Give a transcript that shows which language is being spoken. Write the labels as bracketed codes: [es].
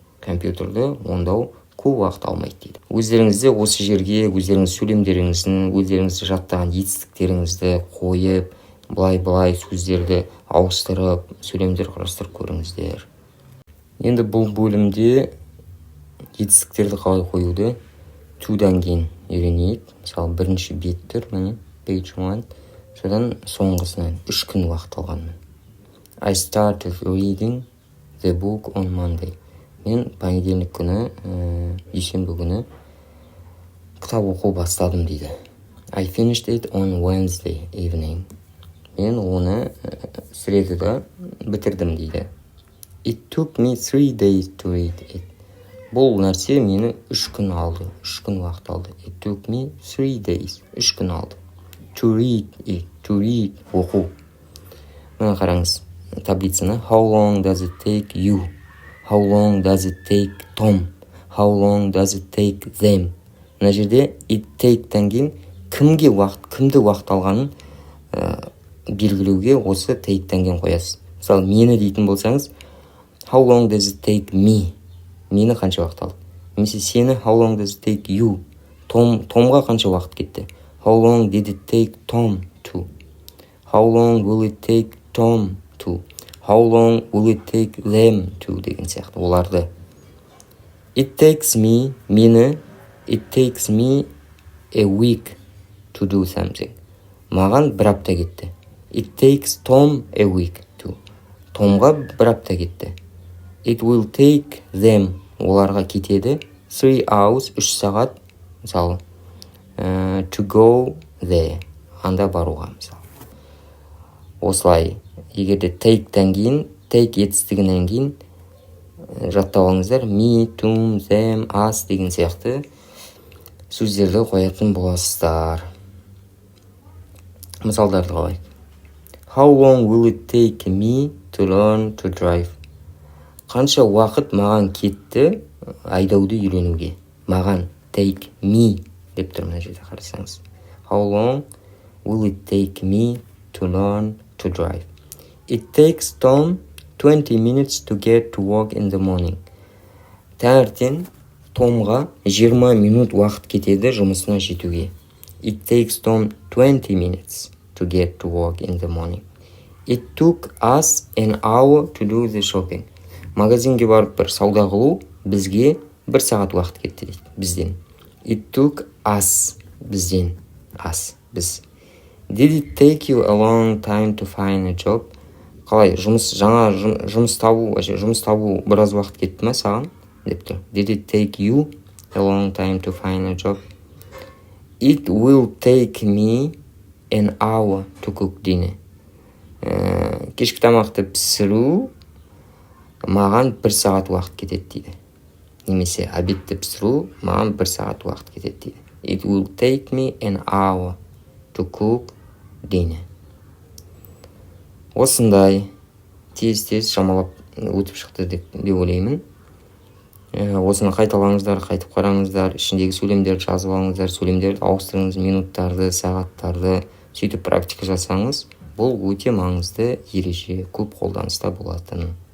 [kk] Компьютерді ондау көп уақыт алмайды дейді. Өздеріңізде осы жерге өздеріңіз сөйлемдеріңіздің, өздеріңізді жаттаған етістіктеріңізді қойып, былай сөздерді ауыстырып, сөйлемдер құрастырып көріңіздер. Енді бұл бөлімде етістіктерді қалай қоюды toдан кейін үйренейік. Мысалы бірінші бет тұр, міне page 1. Содан соңғысынан 3 күн уақыт алғанмын. [en] I started reading the book on Monday. [kk] Мен понедельник күні, дүйсенбі күні кітап оқу бастадым дейді. [en] I finished it on Wednesday evening. [kk] Мен оны средада бітірдім дейді. [en] It took me 3 days to read it. [kk] Бұл нәрсе мені 3 күн алды, 3 күн уақыт алды. [en] It took me 3 days, [kk] 3 күн алды. [en] To read it, to read, оқу. [kk] Мына қараңыз таблицаны. [en] How long does it take you? How long does it take Tom? How long does it take them? [kk] Мына жерде it take-тен кейін кімді уақыт алғанын белгілеуге осы take-тен кейін қоясыз. Мысалы, мені дейтін болсаңыз, [en] how long does it take me? [kk] Мені қанша уақыт алды? Немесе сені [en] how long does it take you? [kk] Томға қанша уақыт кетті? [en] How long did it take Tom to? How long will it take Tom to? How long will it take them to? [kk] Деген сияқты оларды. [en] It takes me, мені, it takes me a week to do something. [kk] Маған бір апта кетті. [en] It takes Tom a week to. [kk] Томға бір апта кетті. [en] It will take them, [kk] оларға кетеді [en] 3 hours, [kk] 3 сағат, [en] мысалы, to go there, [kk] анда баруға, мысалы. Осылай, егерде take-тен кейін, take етістігінен кейін жаттап алыңыздар, me, to, them, us деген сияқты сөздерді қоятын боласыздар. Мысалдарды қалайық. [en] How long will it take me to learn to drive? [kk] Қанша уақыт маған кетті айдауды үйренуге? Маған, [en] take me [kk] деп тұр мына жерде қарасаңыз. [en] How long will it take me to learn to drive? It takes Tom 20 minutes to get to work in the morning. [kk] Таңертең Томға 20 минут уақыт кетеді жұмысына жетуге. [en] It takes Tom 20 minutes to get to work in the morning. It took us an hour to do the shopping. [kk] Магазинге барып бір сауда қылу бізге 1 сағат уақыт кетті дейді, бізден. [en] It took us, бізден, us, біз. Did it take you a long time to find a job? [kk] Қалай, жұмыс табу біраз уақыт кетті ме саған? Деп тұр. [en] Did it take you a long time to find a job? It will take me an hour to cook dinner. [kk] Кешкі тамақты пісіру маған 1 сағат уақыт кетеді дейді. Немесе обедті пісіру маған 1 сағат уақыт кетеді дейді. [en] It will take me an hour to cook dinner. [kk] Осындай тез шамалап өтіп шықты деп ойлаймын. Осыны қайталаңыздар, қайтып қараңыздар, ішіндегі сөйлемдерді жазып алыңыздар, сөйлемдерді ауыстырыңыз, минуттарды, сағаттарды, сөйтіп практика жасаңыз, бұл өте маңызды ереже, көп қолданыста болатын.